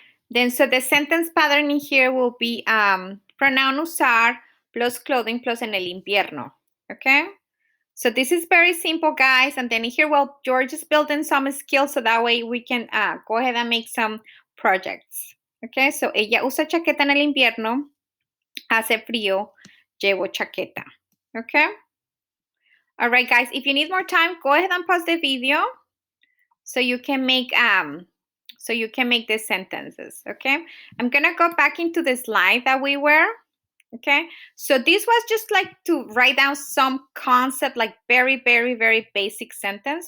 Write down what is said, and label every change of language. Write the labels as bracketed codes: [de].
[en] Then, so the sentence pattern in here will be pronoun usar plus clothing plus [es] en el invierno. [en] Okay. So this is very simple, guys. And then here, well, George is building some skills so that way we can go ahead and make some projects. Okay, so [es] ella usa chaqueta en el invierno, hace frío, llevo chaqueta. [en] Okay. All right, guys, if you need more time, go ahead and pause the video so you can make the sentences. Okay. I'm gonna go back into the slide that we were. Okay, so this was just like to write down some concept, like very, very, very basic sentence.